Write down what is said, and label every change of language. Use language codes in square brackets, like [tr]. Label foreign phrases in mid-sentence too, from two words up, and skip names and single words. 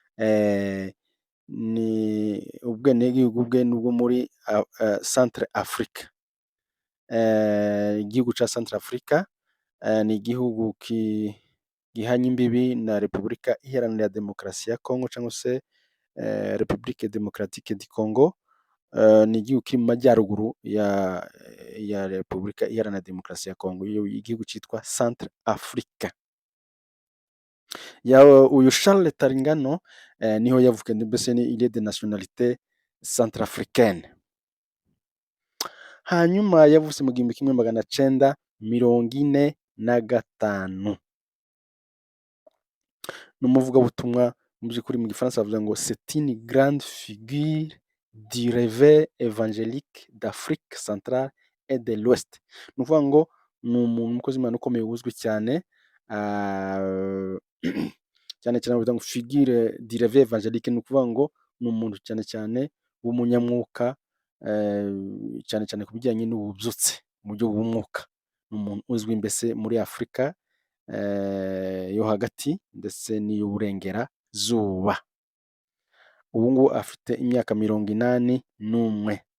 [rw] Ni ubwenegihugu bwe n'ubwo muri Centre Africa. Igihugu cya Centre Africa ni igihugu gihanye imbibi na Repubulika Iharanira Demokarasi ya Congo cyangwa se République démocratique du Congo. Ni igihugu kiri mu majyaruguru ya Repubulika Iharanira Demokarasi ya Congo. Igihugu cyitwa Centre Africa. Uyu Charles Talingano niho yavukiye, mbese ni [fr] il est de nationalité centrafricaine. [rw] Hanyuma yavutse mu 1945. Ni umuvugabutumwa mu by'ukuri mu gifaransa bavuga ngo [fr] c'est une grande figure du réveil évangélique d'Afrique centrale et de l'Ouest. [rw] Ni ukuvuga ngo ni umuntu umukozi w'Imana ukomeye uzwi cyane, cyane cyane bavuga ngo [fr] figure du réveil évangélique, [rw] ni ukuvuga ngo ni umuntu cyane cyane w'umunyamwuka, cyane cyane ku bijyanye n'ububyutse mu buryo bw'umwuka. Ni umuntu uzwi mbese muri Afurika yo hagati ndetse n'iy'uburengerazuba. Ubu ngubu afite imyaka 81.